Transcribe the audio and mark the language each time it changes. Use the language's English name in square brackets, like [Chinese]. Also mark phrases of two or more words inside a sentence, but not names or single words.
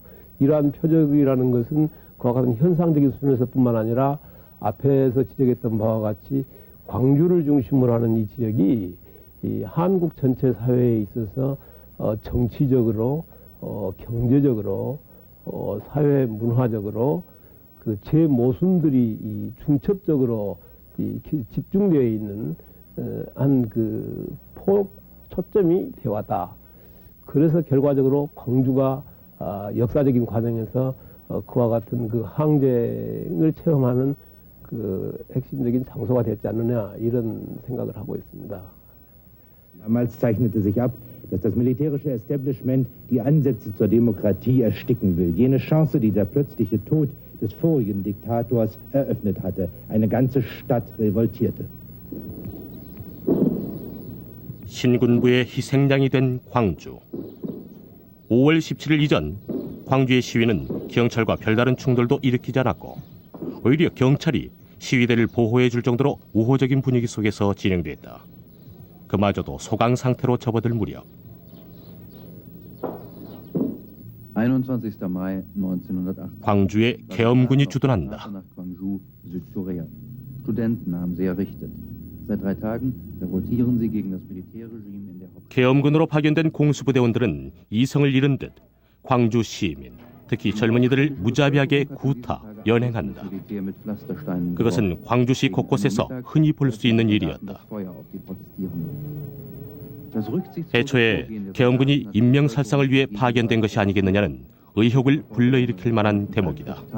[Korean] 이러한 표적이라는 것은 그와 같은 현상적인 수준에서뿐만 아니라 앞에서 지적했던 바와 같이 광주를 중심으로 하는 이 지역이 이 한국 전체 사회에 있어서 정치적으로, 경제적으로, 사회 문화적으로 그 제 모순들이 이 중첩적으로 이 집중되어 있는 한 그 초점이 되어왔다. 그래서 결과적으로 광주가 역사적인 과정에서 그와 같은 그 항쟁을 체험하는 그 핵심적인 장소가 됐지 않느냐 이런 생각을 하고 있습니다. [German] Damals zeichnete sich ab, dass das militärische Establishment die Ansätze zur Demokratie ersticken will. Jene Chance, die der plötzliche Tod des vorigen Diktators eröffnet hatte. Eine ganze Stadt revoltierte. [Korean] 신군부의 희생양이 된 광주. 5월 17일 이전 광주의 시위는 경찰과 별다른 충돌도 일으키지 않았고 오히려 경찰이 시위대를 보호해 줄 정도로 우호적인 분위기 속에서 진행됐다. 그마저도 소강 상태로 접어들 무렵 [German] 21. Mai 1980. [Korean] 광주에 계엄군이 주둔한다. [German] nach Gwangju, Südkorea. Studenten haben sie errichtet. Seit 3 Tagen revoltieren sie gegen das Militärregime in der Hauptstadt. [Korean] 계엄군으로 파견된 공수부대원들은 이성을 잃은 듯 광주 시민, 특히 젊은이들을 무자비하게 구타, 연행한다. 그것은 광주시 곳곳에서 흔히 볼 수 있는 일이었다. 애초에 계엄군이 인명살상을 위해 파견된 것이 아니겠느냐는 의혹을 불러일으킬 만한 대목이다.